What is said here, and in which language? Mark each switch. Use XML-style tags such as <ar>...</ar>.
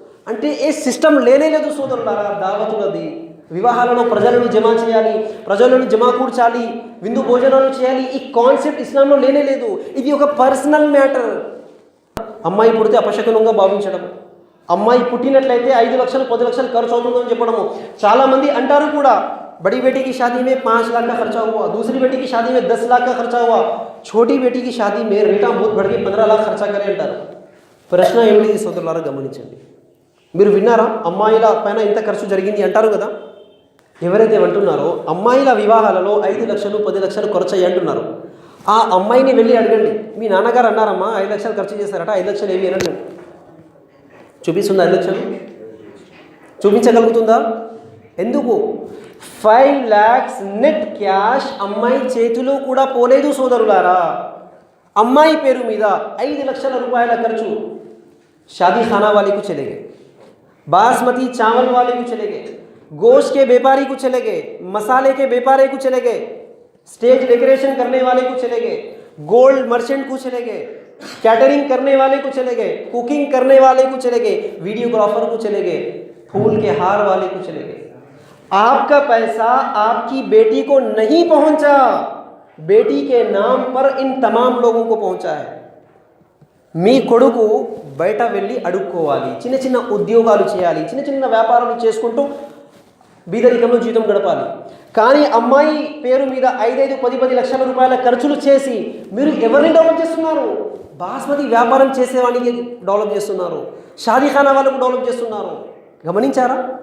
<te>అంటే ఏ సిస్టమ్ లేనేలేదు సోదరులారా. దావతులది వివాహాలలో ప్రజలను జమా చేయాలి, ప్రజలను జమా కూర్చాలి, విందు భోజనాలు చేయాలి, ఈ కాన్సెప్ట్ ఇస్లాంలో లేనేలేదు. ఇది ఒక పర్సనల్ మ్యాటర్. అమ్మాయి పుడితే అపశకునంగా భావించడం, అమ్మాయి పుట్టినట్లయితే 5 లక్షలు 10 లక్షలు ఖర్చు అవుతుందని చెప్పడము. చాలామంది అంటారు కూడా,</te> <hi>बड़ी बेटी की शादी में 5 लाख का खर्चा हुआ, दूसरी बेटी की शादी में 10 लाख का खर्चा हुआ, छोटी बेटी की शादी में रेटा बहुत बढ़ के 15 लाख खर्चा करे</hi> <te>అంటారు. ప్రశ్న ఏమిటి సోదరులారా? గమనించండి. మీరు విన్నారా? అమ్మాయిల పైన ఇంత ఖర్చు జరిగింది అంటారు కదా. ఎవరైతే అంటున్నారో అమ్మాయిల వివాహాలలో 5 లక్షలు 10 లక్షలు ఖర్చు అయ్యి అంటున్నారు, ఆ అమ్మాయిని వెళ్ళి అడగండి, మీ నాన్నగారు అన్నారమ్మా 5 లక్షలు ఖర్చు చేశారట, 5 లక్షలు ఏమి అనండి. చూపిస్తుందా? 5 లక్షలు చూపించగలుగుతుందా? ఎందుకు? 5 lakhs నెట్ క్యాష్ అమ్మాయి చేతిలో కూడా పోలేదు సోదరులారా. అమ్మాయి పేరు మీద 5 లక్షల రూపాయల ఖర్చు</te> <hi>शादी खाना वाले को चले गए, बासमती चावल वाले को चले गए, गोश्त के व्यापारी को चले गए, मसाले के व्यापारी को चले गए, स्टेज डेकोरेशन करने वाले को चले गए, गोल्ड मर्चेंट को चले गए, कैटरिंग करने वाले को चले गए, कुकिंग करने वाले को चले गए, वीडियोग्राफर को चले गए, फूल के हार वाले को चले गए. आपका पैसा आपकी बेटी को नहीं पहुंचा, बेटी के नाम पर इन तमाम लोगों को पहुंचा है.</hi> <te>మీ కొడుకు బయట వెళ్ళి అడుక్కోవాలి, చిన్న చిన్న ఉద్యోగాలు చేయాలి, చిన్న చిన్న వ్యాపారాలు చేసుకుంటూ బీదరికంలో జీవితం గడపాలి. కానీ అమ్మాయి పేరు మీద 5-10 లక్షల రూపాయల ఖర్చులు చేసి మీరు ఎవరిని డెవలప్ చేస్తున్నారు? బాస్మతి వ్యాపారం చేసేవాడికి డెవలప్ చేస్తున్నారు, షాదీఖానా వాళ్ళకు డెవలప్ చేస్తున్నారు. గమనించారా?</te>